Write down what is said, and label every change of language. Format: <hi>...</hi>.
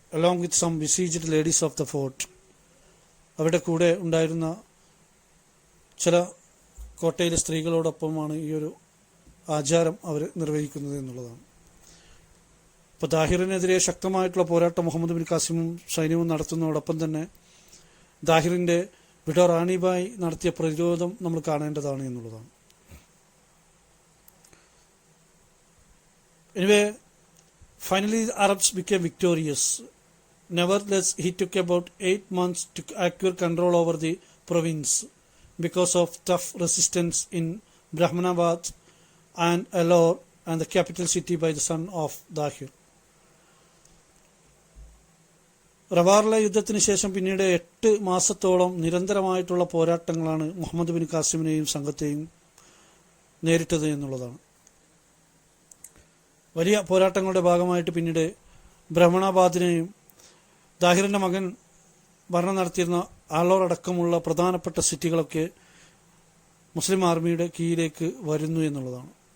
<en>Along with some besieged ladies of the fort.</en> <ml>അവരുടെ കൂടെ ഉണ്ടായിരുന്ന ചില കോട്ടയിലെ സ്ത്രീകളോടൊപ്പമാണ് ഈ ഒരു ആചാരം അവർ നിർവഹിക്കുന്നത് എന്നുള്ളതാണ്. ഇപ്പോൾ ദാഹിറിനെതിരെ ശക്തമായിട്ടുള്ള പോരാട്ടം മുഹമ്മദ് ബിൻ ഖാസിമും സൈന്യവും നടത്തുന്നതോടൊപ്പം തന്നെ ദാഹിറിൻ്റെ വിഡോ റാണിബായി നടത്തിയ പ്രതിരോധം നമ്മൾ കാണേണ്ടതാണ് എന്നുള്ളതാണ്.</ml> <en>Anyway, finally the Arabs became victorious. Nevertheless, he took about 8 months to acquire control over the province because of tough resistance in Brahmanabad and Alor and the capital city by the son of Dahir.</en> <ml>റവാറിലെ യുദ്ധത്തിന് ശേഷം പിന്നീട് 8 മാസത്തോളം നിരന്തരമായിട്ടുള്ള പോരാട്ടങ്ങളാണ് Muhammad bin ഖാസിമിനെയും സംഘത്തെയും നേരിട്ടത് എന്നുള്ളതാണ്. വലിയ പോരാട്ടങ്ങളുടെ ഭാഗമായിട്ട് പിന്നീട് ബ്രഹ്മണാബാദിനെയും ദാഹിറിൻ്റെ മകൻ ഭരണം നടത്തിയിരുന്ന ആളോർ അടക്കമുള്ള പ്രധാനപ്പെട്ട സിറ്റികളൊക്കെ മുസ്ലിം ആർമിയുടെ കീഴിലേക്ക് വരുന്നു എന്നുള്ളതാണ്.</ml>